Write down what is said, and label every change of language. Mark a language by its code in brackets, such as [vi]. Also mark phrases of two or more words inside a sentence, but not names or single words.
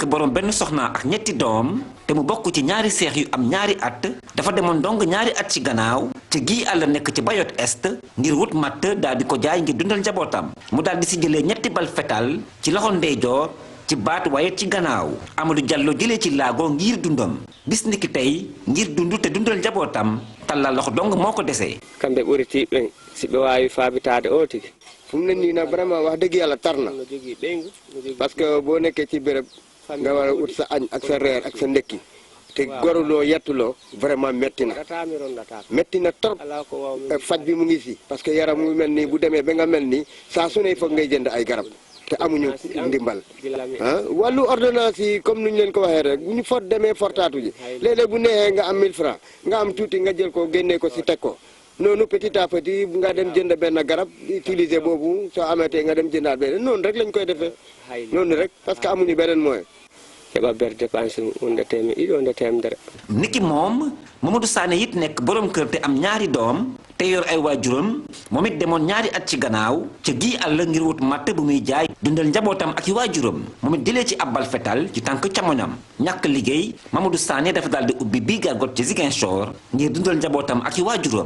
[wo] borom benn soxna ak ñetti doom te mu bokk ci ñaari seex yu am ñaari at dafa demoon dong ñaari at ci gannaaw te gii àll nekk ci Bayot Est ngir wut matt daal di ko jaay ngir dundal njabootam mu daal di si jëlee ñetti bal fetal ci loxo ndeyjoor ci baat waaye ci gannaaw Amadou Diallo jëlee ci laago ngir dundam bis ni ki tey ngir dund te dundal njabootam tallal loxo dong moo ko desee [ff] kamɓe ɓuri tiiɓɓe si ɓe waawi faabitaade o tigi [wo] fu mu ne nii nag vraiment wax dëgg yàlla tar na parce que boo nekkee ci béréb nga war a ut sa añ ak sa reer ak sa ndekki te goruloo yettuloo vraiment metti na trop faj bi mu ngi fi parce que yaram mu mel nii bu demee ba nga mel nii saa su ne foog ngay jënd ay garab te amuñu ndimbal wàllu ordonnance yi comme nuñ leen ko waxee rek bu ñu demee fortaatu ji léeg-léeg bu neexee nga am 1000 francs nga am tuuti nga jël ko génnee ko si teg ko noonu [fr] petit à petit [wo] nga dem jënd benn garab utiliser boobu soo amatee nga dem jëndaat beneen noonu rek lañ koy defee noonu rek parce que amuñu beneen moyen [ff] heɓa ber dépense hunde temedere [wo] niki moom Mamadou Sané it nekk borom kër te am ñaari doom te yor ay waajuram moom it demoon ñaari at ci gannaaw ca gii àll ngir wut matt bu muy jaay dundal njabootam ak i waajuram moom it jëlee ci ab bal fetal ci tànk camoñam ñàkk liggéey Mamadou Sané dafa daal di ubbi bii gargot ci Ziguinchor ngir dundal njabootam ak i waajuram.